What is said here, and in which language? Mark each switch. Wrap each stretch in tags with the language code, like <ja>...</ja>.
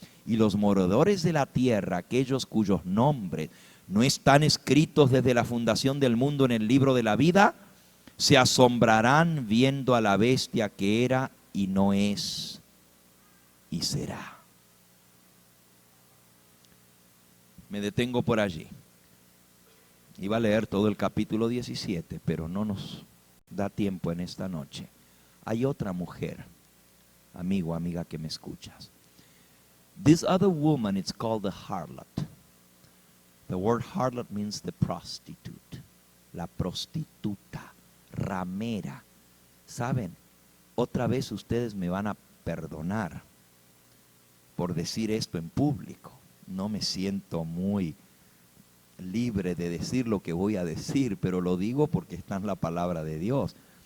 <es>Y los moradores de la tierra, aquellos cuyos nombres no están escritos desde la fundación del mundo en el libro de la vida, se asombrarán viendo a la bestia que era y no es y será. Me detengo por allí. Iba a leer todo el capítulo 17, pero no nos da tiempo en esta noche. Hay otra mujer, amigo, amiga que me escuchas.</es> <en>This other woman is called the harlot. The word harlot means the prostitute.</en> <es>La prostituta, ramera. ¿Saben? Otra vez ustedes me van a perdonar por decir esto en público. No me siento muy libre de decir lo que voy a decir, pero lo digo porque está en la palabra de Dios.</es>